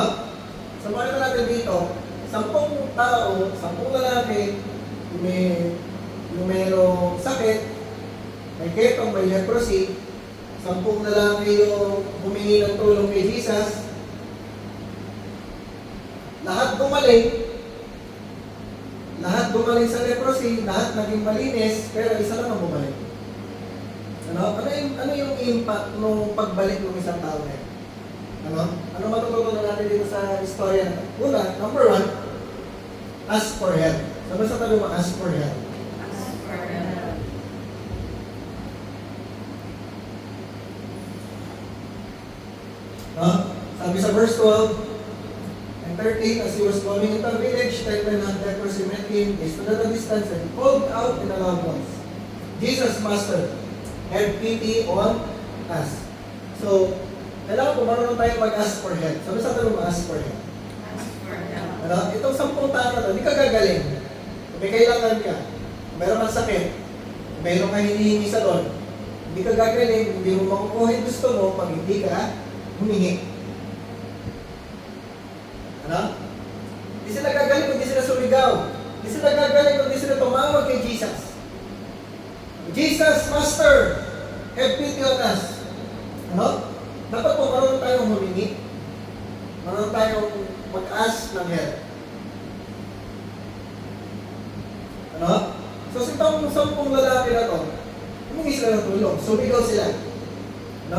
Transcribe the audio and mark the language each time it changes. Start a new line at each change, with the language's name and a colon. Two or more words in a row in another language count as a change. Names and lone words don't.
Filipino: So, makita natin dito, 10 tao, 10 lalaki, yung mayroong sakit, may ketong, may leprosy, 10 lalaki yung humingi ng tulong kay Jesus, lahat gumaling sa leprosy, lahat naging malinis, pero isa lang ang bumalik. Ano yung impact nung pagbalik ng isang tao na yun? Ano matututunan natin dito sa istorya na ito?
English: Una, number 1, ask for help.
Filipino: Sabi sa tabi mo,
English: ask for help.
Filipino: No? Sabi sa
English: verse 12 and 13, as he was going into a village, 10 men had leprosy met him. They stood at a distance and called out in a loud voice, Jesus, Master, have pity on us. So,
Filipino: kailangan po marunong tayo mag-
English: ask for help.
Filipino: Sabi sa atin mag-
English: ask for help.
Filipino: Ano? Itong 10 tao na to, hindi ka gagaling. Kung may kailangan ka, kung mayroon kang sakit, kung mayroon kang hinihingi sa Lord, hindi ka gagaling, hindi mo makukuha yung gusto mo pag hindi ka humingi. Ano? Hindi sila gagaling kung hindi sila sumigaw. Hindi sila gagaling kung hindi sila tumawag kay Jesus.
English: Jesus, Master, have pity on us.
Filipino: Ano? Dapat po marunong tayong humingi. Marunong tayong mag-ask ng help. Ano? So, itong 10 lalaki na to, humingi sila ng tulong. Sumigaw sila. Ano?